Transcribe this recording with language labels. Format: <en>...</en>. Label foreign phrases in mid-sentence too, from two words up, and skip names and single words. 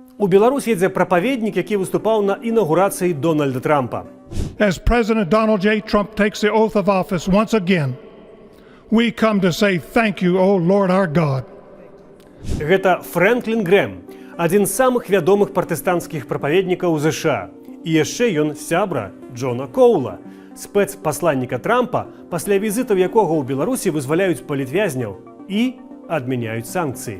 <be>У Беларусь едзе прапаведнік, які выступаў на інаўгурацыі Дональда Трампа.</be> <en>As President Donald J. Trump takes the oath of office once again, we come to say thank you, O Lord our God.</en> <be>Гэта Фрэнклін Грэм, адзін з самых вядомых пратэстанцкіх прапаведнікаў ЗША. І яшчэ ён сябра Джона Коула, спецпасланніка Трампа, пасля візітаў якога ў Беларусі вызваляюць палітвязняў і адмяняюць санкцыі.</be>